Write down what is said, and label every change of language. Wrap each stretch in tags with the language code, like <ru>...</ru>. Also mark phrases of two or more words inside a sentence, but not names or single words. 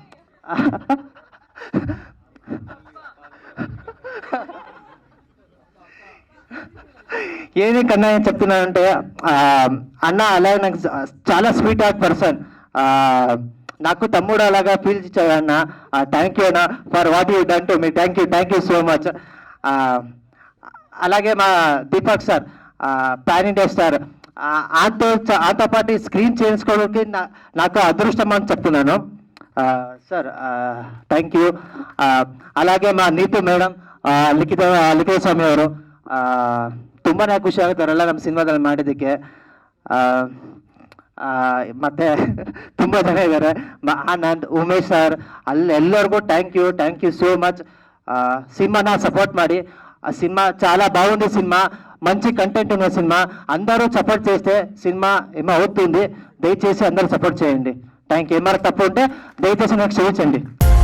<te>ఏది కన్నా చెప్తున్నానంటే, అన్న అలాగే నాకు చాలా</te> <en>sweet heart person.</en> <te>నాకు తమ్ముడు అలాగా ఫీల్ ఇచ్చాడు అన్న.</te> <en>thank you అన్న for what you done to me. thank you so much.</en> <te>అలాగే మా దీపక్ సార్,</te> <en>pan India star.</en> <te>ఆతో పాటు స్క్రీన్ చేయించుకోవడానికి నాకు అదృష్టం అని చెప్తున్నాను సార్.</te> <en>thank you.</en> <te>అలాగే మా</te> <kn>ನೀತು ಮೇಡಮ್, ಲಿಖಿತ ಸ್ವಾಮಿ ಅವರು ತುಂಬಾ ಖುಷಿ ಆಗುತ್ತಾರಲ್ಲ ನಮ್ಮ ಸಿನಿಮಾದಲ್ಲಿ ಮಾಡಿದ್ದಕ್ಕೆ. ಮತ್ತೆ ತುಂಬ ಜನ ಇದ್ದಾರೆ, ಆನಂದ್, ಉಮೇಶ್ ಸರ್, ಎಲ್ಲರಿಗೂ</kn> <en>thank you so much.</en> <kn>ಸಿನಿಮಾನ ಸಪೋರ್ಟ್ ಮಾಡಿ.</kn> <te>ఆ సినిమా చాలా బాగుంది. సినిమా మంచి కంటెంట్ ఉన్న సినిమా. అందరూ సపోర్ట్ చేస్తే సినిమా ఏమో అవుతుంది. దయచేసి అందరూ సపోర్ట్ చేయండి.</te> <en>thank you.</en> <te>ఏమైనా తప్పు ఉంటే దయచేసి నాకు క్షమించండి.</te>